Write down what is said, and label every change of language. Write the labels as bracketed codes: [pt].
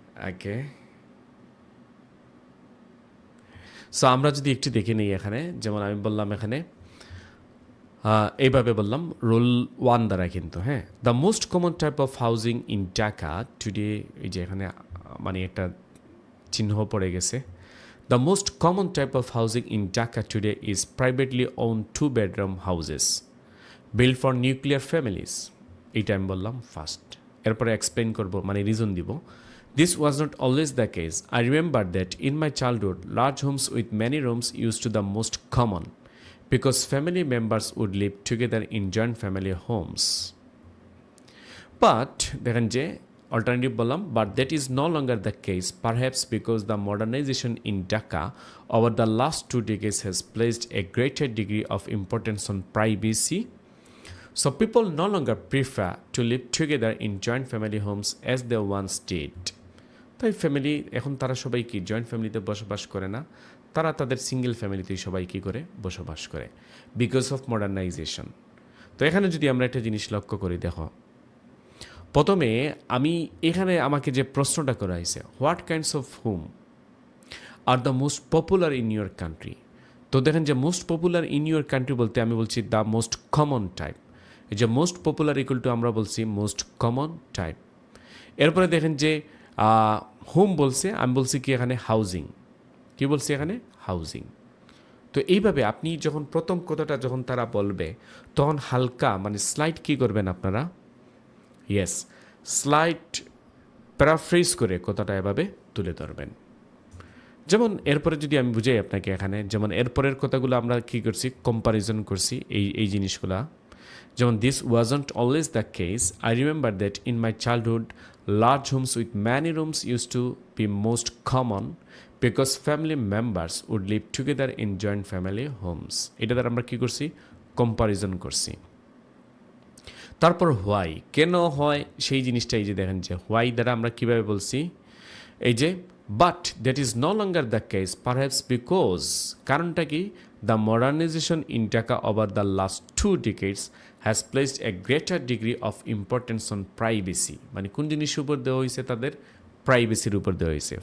[bn] ওকে, so আমরা যদি একটু দেখে নিই এখানে, যেমন আমি বললাম এখানে এইভাবে বললাম রোল 1 দ্বারা কিন্তু, হ্যাঁ, the most common type of housing in Dhaka today, এই যে এখানে মানে একটা চিহ্ন পড়ে গেছে। [en] The most common type of housing in Dhaka today is privately own 2-bedroom houses build for nuclear families. [bn] এইটা আমি বললাম ফার্স্ট, এরপরে এক্সপ্লেন করব, মানে রিজন দিব। [en] This was not always the case. I remember that in my childhood, large homes with many rooms used to the most common because family members would live together in joint family homes. But দেখেন যে alternative বললাম, but that is no longer the case, perhaps because the modernization in Dhaka over the last 2 decades has placed a greater degree of importance on privacy. So people no longer prefer to live together in joint family homes as they once did. [bn] তাই family এখন তারা সবাই কি joint ফ্যামিলিতে বসবাস করে না, তারা তাদের সিঙ্গেল ফ্যামিলিতেই সবাই কী করে বসবাস করে, বিকজ অফ মডার্নাইজেশন। তো এখানে যদি আমরা একটা জিনিস লক্ষ্য করি, দেখো প্রথমে আমি এখানে আমাকে যে প্রশ্নটা করা হয়েছে, what kinds of home are the most popular in your country. তো দেখেন যে most popular in your country বলতে আমি বলছি দ্য মোস্ট কমন টাইপ। এই যে মোস্ট পপুলার ইকুয়াল টু আমরা বলছি মোস্ট কমন টাইপ। এরপরে দেখেন যে হোম বলছে, আমি বলছি কি এখানে হাউজিং, কি বলছি এখানে হাউজিং। তো এইভাবে আপনি যখন প্রথম কথাটা যখন তারা বলবে তখন হালকা মানে স্লাইড কি করবেন আপনারা, ইয়েস স্লাইড প্যারাফ্রেজ করে কথাটা এভাবে তুলে ধরবেন। যেমন এরপরে যদি আমি বুঝাই আপনাকে এখানে, যেমন এরপরের কথাগুলো আমরা কি করছি কম্পারিজন করছি এই জিনিসগুলা। [en] যেমন this wasn't always the case, I remember that in my childhood large homes with many rooms used to be most common because family members would live together in joint family homes. [bn] এটা দ্বারা আমরা কি করছি comparison করছি। তারপর why, কেন হয় সেই জিনিসটা, এই যে দেখেন যে হোয়াই দ্বারা আমরা কিভাবে বলছি, এই যে but that is no longer the case perhaps because, কারণটা কি, the modernisation in Dhaka over the last 2 decades has placed a greater degree of importance on privacy, মানে কোন জিনিসের উপর দেওয়া হয়েছে, তাদের প্রাইভেসির উপর দেওয়া হয়েছে।